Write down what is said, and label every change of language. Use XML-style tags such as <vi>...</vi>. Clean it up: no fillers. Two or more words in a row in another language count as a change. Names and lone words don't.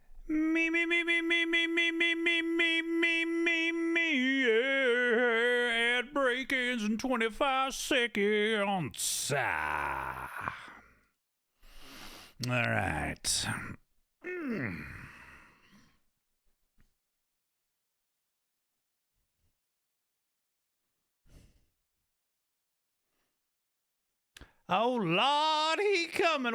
<en>Me, me, me, me, me, me, me, me, me, me, me, me, me, yeah. Ad break ends in 25 seconds. All right. Oh, Lord, he coming.</en>